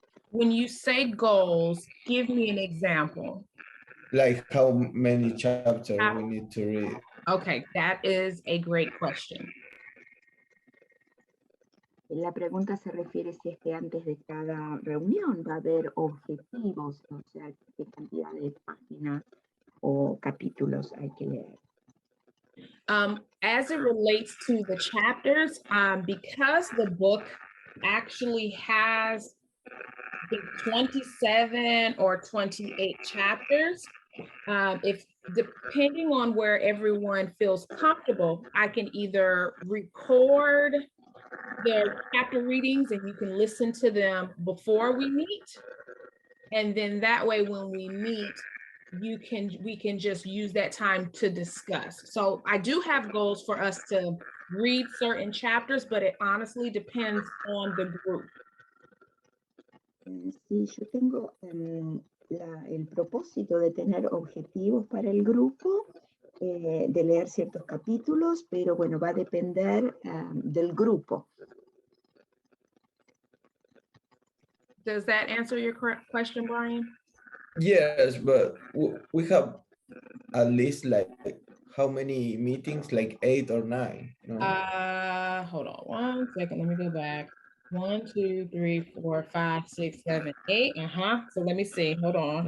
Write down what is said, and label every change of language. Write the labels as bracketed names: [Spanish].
[English] When you say goals, give me an example. Like how many chapters we need to read? Okay, that is a great question. [Spanish] La pregunta se refiere si es que antes de cada reunión va a haber objetivos, o sea, qué cantidad de páginas o capítulos hay que leer. [English] As it relates to the chapters, because the book actually has 27 or 28 chapters, if depending on where everyone feels comfortable, I can either record the chapter readings and you can listen to them before we meet. And then that way, when we meet, we can just use that time to discuss. So I do have goals for us to read certain chapters, but it honestly depends on the group. [Spanish] Sí, yo tengo el propósito de tener objetivos para el grupo de leer ciertos capítulos, pero bueno, va a depender del grupo. [English] Does that answer your question, Brian? Yes, but we have at least like how many meetings? Like 8 or 9. No? Hold on 1 second. Let me go back. 1, 2, 3, 4, 5, 6, 7, 8. So let me see. Hold on.